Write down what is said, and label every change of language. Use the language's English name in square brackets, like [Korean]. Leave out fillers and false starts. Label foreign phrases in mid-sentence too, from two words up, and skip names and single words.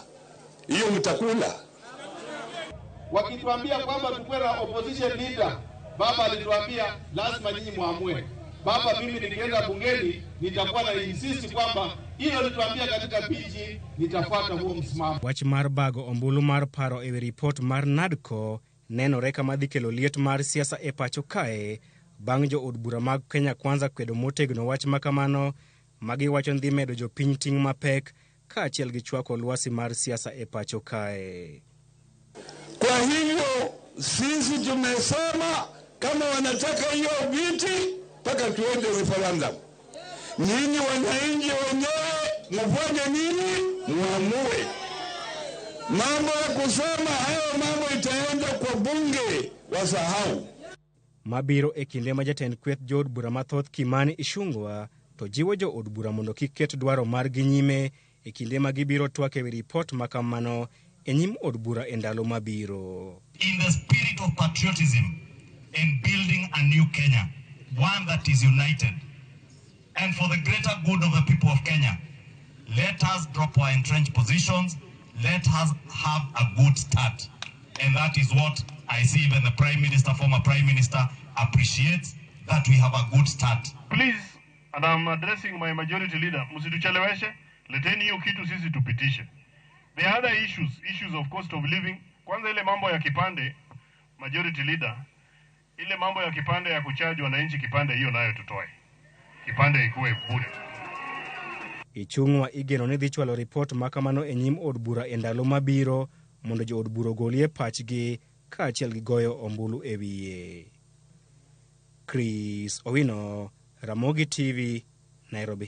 [Swahili] Hiyo mtakula. Wakituambia kwamba tukue na [English] opposition leader, [Swahili] baba alituambia lazima nyinyi muamue. Baba, mimi nikienda bungeni nitakuwa na insist kwamba hilo lituambia katika PG nitafuata huo msimamo. [Luo (Kenya and Tanzania)] Wach mar bago ombulu mar paro e report mar NADCO nenore kama dhi kelo liet mar siasa e pacho kae bang' jo od bura mag Kenya Kwanza kwedo motegno wach makamano magi wacho ndhi medo jopiny ting' mapek kaachiel gi chwako lwasi mar siasa e pacho kae. [Swahili] Kwa hivyo sisi tumesema kama wanataka hiyo viti mpaka tuende referendum. Nyinyi wananchi wenyewe mfanye nini? Muamue. Mambo ya kusema hayo mambo itaenda kwa bunge, wasahau. [Luo (Kenya and Tanzania)] Mabiro e kinde ma jatend kweth jo od bura mathoth Kimani Ichung'wa to jiwo jo od bura mondo kik ket dwaro margi nyime e kinde ma gibiro twak e wi ripot makamano e nyim od bura e ndalo mabiro. [English] In the spirit of patriotism in building a new Kenya, one that is united, and for the greater good of the people of Kenya, let us drop our entrenched positions, let us have a good start. And that is what I see even the Prime Minister, former Prime Minister, appreciates, that we have a good start. Please, and I'm addressing my majority leader, [Swahili] msitucheleweshe, leteni hiyo kitu sisi tupitishe. [English] The other issues of cost of living, [Swahili] kwanza ile mambo ya kipande, [English] majority leader, [Swahili] ile mambo ya kipande ya kuchaji wananchi kipande hiyo nayo tutoe. Kipande ikuwe bure. [Luo (Kenya and Tanzania)] Ichung'wa igeno ni dhi chwalo ripot makamano e nyim od bura e ndalo mabiro mondo jo od bura golie pachgi kaachiel gi goyo ombulu e wiye. Chris Owino, Ramogi TV, Nairobi.